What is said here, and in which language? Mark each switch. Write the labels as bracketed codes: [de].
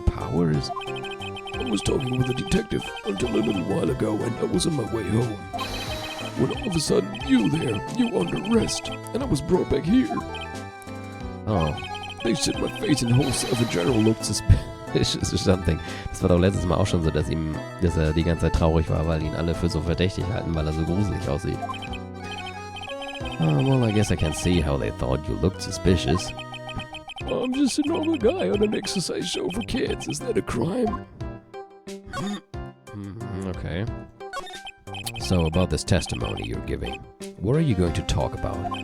[en] Powers? I was talking with a detective until a little while ago, and I was on my way home. When all of a sudden, you under arrest, and I was brought back here. Oh. They said my face and whole self in general looked suspicious or something. [de] Das war doch letztes Mal auch schon so, dass er die ganze Zeit traurig war, weil ihn alle für so verdächtig halten, weil er so gruselig aussieht. [en] Oh, well, I guess I can see how they thought you looked suspicious. I'm just a normal guy on an exercise show for kids. Is that a crime? Okay. So, about this testimony you're giving, what are you going to talk about?